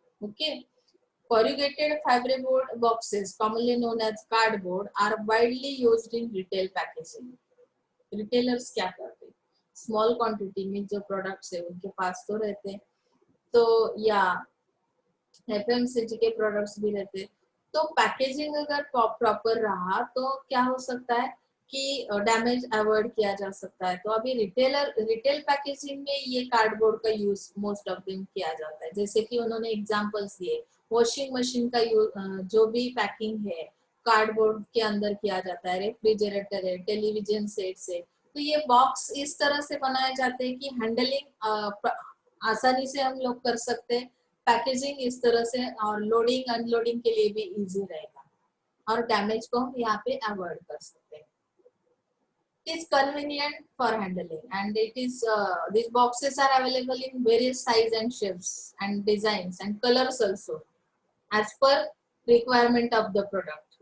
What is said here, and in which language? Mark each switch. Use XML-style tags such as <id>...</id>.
<en>okay, corrugated fiberboard boxes commonly known as cardboard are widely used in retail packaging।</en> <hi>Retailers क्या करते हैं, small quantity में जो products है उनके पास तो रहते हैं, तो या एफएमसीजी के प्रोडक्ट्स भी रहते हैं। तो पैकेजिंग अगर प्रॉपर रहा तो क्या हो सकता है कि डैमेज अवॉइड किया जा सकता है। तो अभी रिटेल पैकेजिंग में ये कार्डबोर्ड का यूज मोस्ट ऑफ देम किया जाता है। जैसे कि उन्होंने एग्जांपल्स दिए, वॉशिंग मशीन का जो भी पैकिंग है कार्डबोर्ड के अंदर किया जाता है, रेफ्रिजरेटर है, टेलीविजन सेट्स है। तो ये बॉक्स इस तरह से बनाए जाते हैं कि हैंडलिंग आसानी से हम लोग कर सकते हैं, पैकेजिंग इस तरह से, और लोडिंग अनलोडिंग के लिए भी इजी रहेगा। और डैमेज को हम यहाँ पे अवॉइड कर सकते हैं.</hi> <en>It is convenient for handling, and it is these boxes are available in various size and shapes and designs and colors also as per requirement of the product.</en>